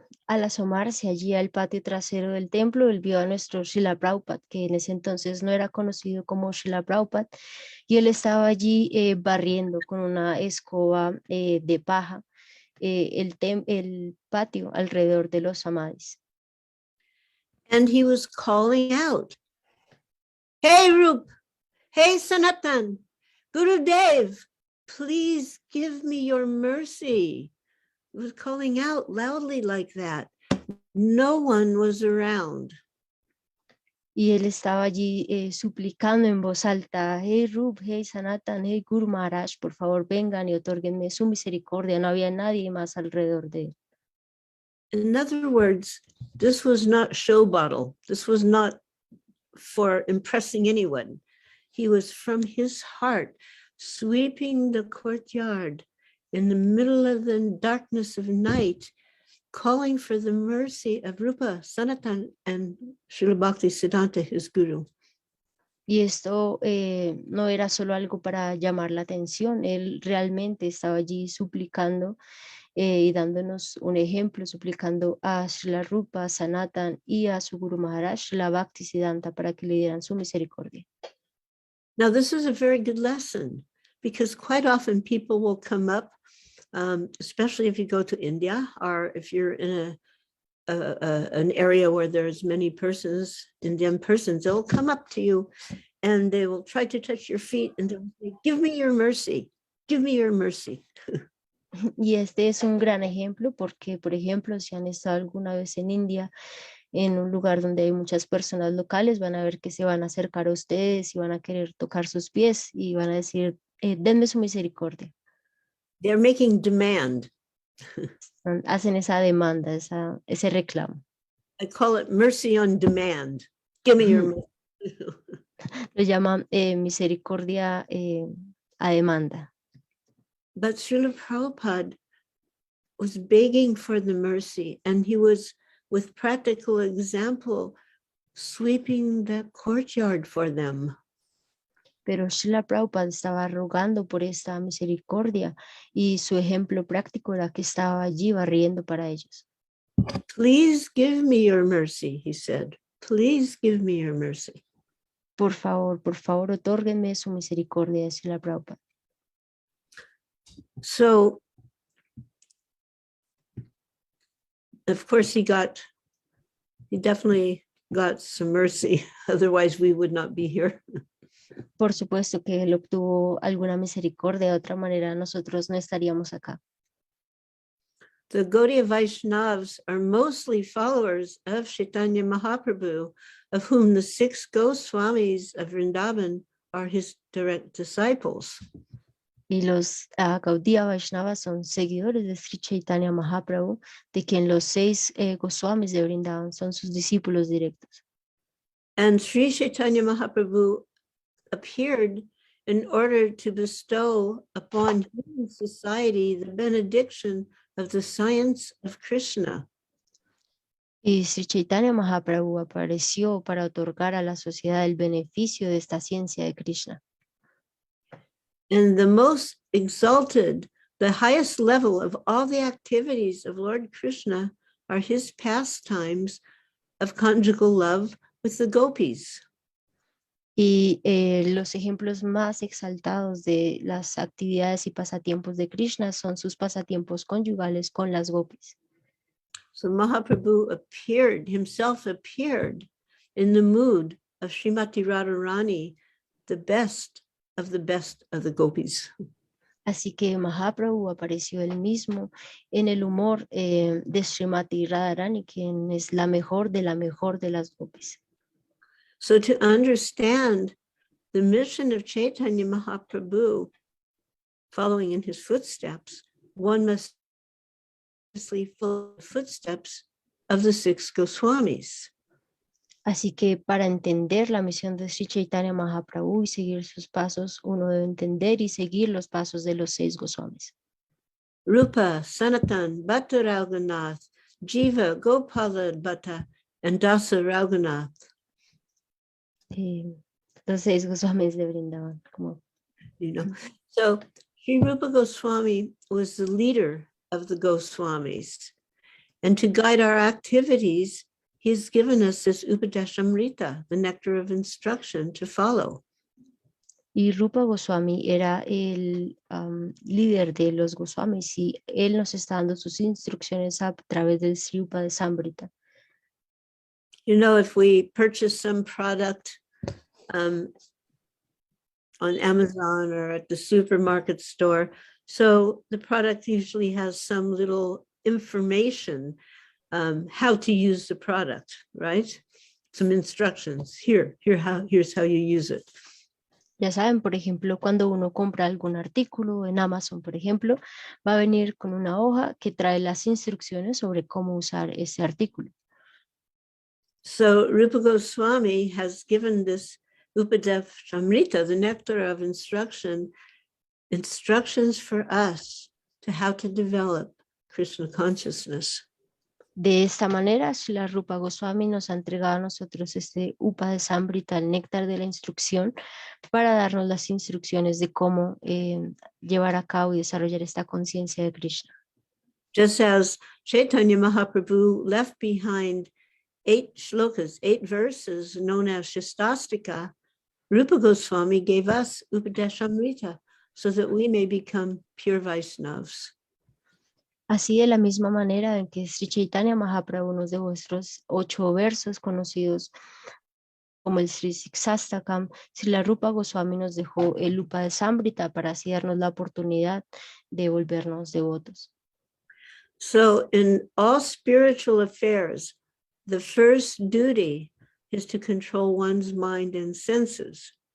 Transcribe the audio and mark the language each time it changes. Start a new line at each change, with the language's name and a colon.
Spanish: Al asomarse allí al patio trasero del templo, él vio a nuestro Srila Prabhupada, que en ese entonces no era conocido como Srila Prabhupada, y él estaba allí barriendo con una escoba de paja el patio alrededor de los samadhis.
English: And he was calling out, "Hey Rup, hey Sanatan, Gurudev, please give me your mercy." He was calling out loudly like that. No one was around.
Spanish: Y él estaba allí suplicando en voz alta, hey Rup, hey Sanatan, hey Guru Maharaj, por favor vengan y otórguenme su misericordia. No había nadie más alrededor de él.
English: In other words, this was not show bottle. This was not for impressing anyone. He was from his heart, sweeping the courtyard in the middle of the darkness of night, calling for the mercy of Rupa, Sanatan, and Srila Bhaktisiddhanta, his guru.
Spanish: Y esto no era solo algo para llamar la atención, él realmente estaba allí suplicando y dándonos un ejemplo, suplicando a Srila Rupa, Sanatan y a su Guru Maharaj, Srila Bhaktisiddhanta, para que le dieran su misericordia.
English: Now, this is a very good lesson because quite often people will come up, especially if you go to India or if you're in an area where there's many persons, Indian persons, they'll come up to you and they will try to touch your feet and they'll say, "Give me your mercy, give me your mercy."
Spanish: Y este es un gran ejemplo porque, por ejemplo, si han estado alguna vez en India, en un lugar donde hay muchas personas locales, van a ver que se van a acercar a ustedes y van a querer tocar sus pies y van a decir, denme su misericordia.
English: They're making demand.
Spanish: Hacen esa demanda, ese reclamo.
English: I call it mercy on demand. Give me your mercy.
Spanish: Lo llaman misericordia a demanda.
English: But Srila Prabhupada was begging for the mercy, and he was, with practical example, sweeping the courtyard for them.
Spanish: Pero Srila Prabhupada estaba rogando por esta misericordia y su ejemplo práctico era que estaba allí barriendo para ellos.
English: Please give me your mercy, he said. Please give me your mercy.
Spanish: Por favor, otórguenme su misericordia, Srila Prabhupada.
English: So, of course, he got he definitely got some mercy. Otherwise, we would not be here.
Spanish: Por supuesto que él obtuvo alguna misericordia, de otra manera nosotros no estaríamos acá.
English: The Gaudiya Vaishnavas are mostly followers of Chaitanya Mahaprabhu, of whom the 6 Goswamis of Vrindavan are his direct disciples.
Spanish: Y los Gaudiya Vaishnavas son seguidores de Sri Chaitanya Mahaprabhu, de quien los 6 Goswamis de Vrindavan son sus discípulos directos.
English: And Sri Chaitanya Mahaprabhu appeared in order to bestow upon human society the benediction of the science of Krishna.
Spanish: Y Sri Chaitanya Mahaprabhu apareció para otorgar a la sociedad el beneficio de esta ciencia de Krishna.
English: And the most exalted, the highest level of all the activities of Lord Krishna are his pastimes of conjugal love with the gopis.
Spanish: Y los ejemplos más exaltados de las actividades y pasatiempos de Krishna son sus pasatiempos conyugales con las gopis.
English: So Mahaprabhu himself appeared in the mood of Srimati Radharani, the best of the gopis.
Spanish: Así que Mahaprabhu apareció él mismo en el humor de Srimati Radharani, quien es la mejor de las gopis.
English: So to understand the mission of Chaitanya Mahaprabhu, following in his footsteps, one must follow the footsteps of the 6 Goswamis.
Spanish: Así que para entender la misión de Sri Chaitanya Mahaprabhu y seguir sus pasos, uno debe entender y seguir los pasos de los 6 Goswamis.
English: Rupa, Sanatan, Bhatta Raghunath, Jiva, Gopala Bhatta, and Dasa Raghunath.
Spanish: Los 6 Goswamis de Vrindavan.
English: So Sri Rupa Goswami was the leader of the Goswamis. And to guide our activities, he's given us this Upadesamrta, the nectar of instruction to follow.
Spanish: Y Rupa Goswami era el líder de los Goswamis y él nos está dando sus instrucciones a través del Sri Upadesamrta.
English: If we purchase some product on Amazon or at the supermarket store, so the product usually has some little information how to use the product, right? Some instructions. Here's how you use it.
Spanish: Ya saben, por ejemplo, cuando uno compra algún artículo en Amazon, por ejemplo, va a venir con una hoja que trae las instrucciones sobre cómo usar ese artículo.
English: So Rupa Goswami has given this Upadesamrta, the nectar of instructions for us to how to develop Krishna consciousness.
Spanish: De esta manera, Srila Rupa Goswami nos ha entregado a nosotros este Upadesamrta, el néctar de la instrucción, para darnos las instrucciones de cómo llevar a cabo y desarrollar esta conciencia de Krishna.
English: Just as Chaitanya Mahaprabhu left behind 8 shlokas, 8 verses known as Shastastika, Rupa Goswami gave us Upadesamrita so that we may become pure Vaishnavas.
Spanish: Así de la misma manera en que Sri Chaitanya Mahaprabhu nos dejó estos 8 versos conocidos como el Sri Siksastakam, Srila Rupa Goswami nos dejó el Upadesamrta para así darnos la oportunidad de volvernos devotos.
English: So in all spiritual affairs, the first duty is to control one's mind and senses.